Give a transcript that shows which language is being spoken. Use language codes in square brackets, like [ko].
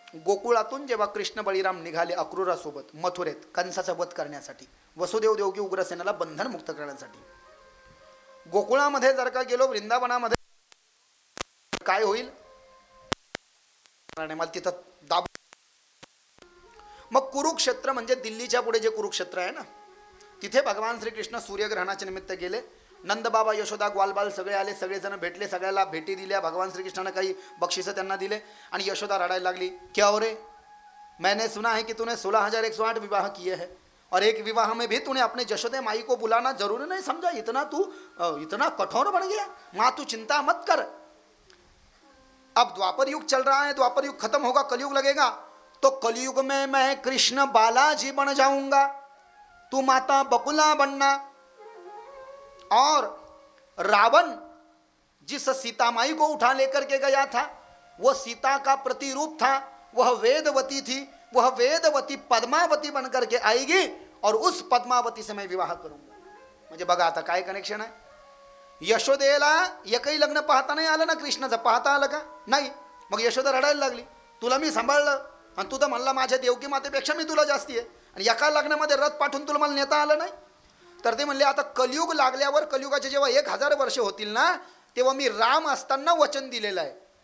[mr] गोकुळातून जेव्हा कृष्ण बळीराम निघाले अक्रूरासोबत मथुरेत कंसाचा वध करण्यासाठी, वसुदेव देवकी उग्रसेनाला बंधनमुक्त करण्यासाठी, गोकुळामध्ये जर का गेलो, वृंदावनामध्ये काय होईल मला तिथं दाब. मग कुरुक्षेत्र म्हणजे दिल्लीच्या पुढे जे कुरुक्षेत्र आहे ना, तिथे भगवान श्रीकृष्ण सूर्यग्रहणाच्या निमित्त गेले. नंदबाबा यशोदा ग्वालबाल सगळे आले, सगळेजण भेटले, सगळ्याला भेटी दिल्या. भगवान श्रीकृष्णाने काही बक्षिसं त्यांना दिले आणि यशोदा रडायला लागली. [hi] क्या हो रे, मैंने सुना है कि तूने 16,108 विवाह किए हैं और एक विवाह में भी तूने अपने जशोदे माई को बुलाना जरूरी नहीं समझा, इतना कठोर बन गया. माँ तू चिंता मत कर, अब द्वापर युग चल रहा है, द्वापर युग खत्म होगा, कलयुग लगेगा, तो कलयुग में मैं कृष्ण बालाजी बन जाऊंगा, तू माता बकुला बनना. और रावण जिस सीता माई को उठा लेकर के गया था, वह सीता का प्रतिरूप था, वह वेदवती थी, वह वेदवती पद्मावती बनकर के आएगी और उस पद्मावती से मैं विवाह करूंगा. [mr] म्हणजे बघा आता काय कनेक्शन आहे. यशोदेला एकही लग्न पाहता नाही आलं ना, कृष्णाचं पाहता आलं का नाही. मग यशोदा रडायला लागली, तुला मी सांभाळलं आणि तू तर म्हणला माझ्या देवकी मातेपेक्षा मी तुला जास्ती आहे, आणि एका लग्नामध्ये रथ पाठवून तुला मला नेता आलं नाही. तर ते म्हणले आता कलियुग लागल्यावर, कलियुगाचे जेव्हा 1000 वर्ष होतील ना, तेव्हा मी राम असताना वचन दिलेलं आहे.